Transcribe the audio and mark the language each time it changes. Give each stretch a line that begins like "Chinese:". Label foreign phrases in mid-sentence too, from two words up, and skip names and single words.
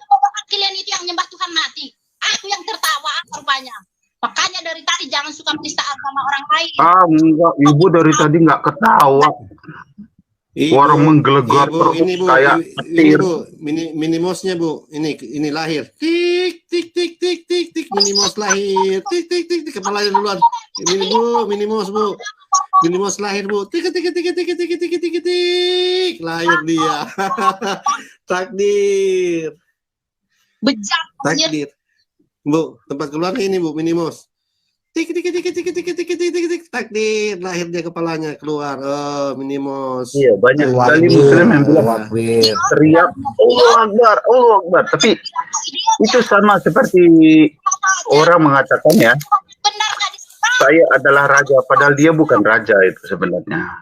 Indonesian: kalian itu yang nyembah Tuhan mati. Aku yang tertawa rupanya. Makanya dari tadi jangan suka menista agama orang lain. Ah, enggak. Ibu dari tadi nggak ketawa. Orang menggelegar Bu, perut ini Bu, kayak ini petir. Bu, minimosnya Bu, ini lahir. Tik tik tik tik tik tik minimos lahir. Tik tik tik tik kepalanya duluan. Ini Bu, minimos Bu. Minimos lahir Bu. Tik tik tik tik tik tik tik tik tik tik lahir dia. Takdir. Bejat. Takdir. Bu, tempat keluarnya ini Bu, minimos. Tik tik tik tik tik tik tik tik tik tik takdir lahir dia kepalanya keluar. Oh, minimos. Iya, banyak sekali Muslim yang bilang teriak
Arabic: Allah Akbar, Allah Akbar.
Indonesian: Tapi itu sama seperti orang mengatakan ya, saya adalah raja, padahal dia bukan raja itu sebenarnya.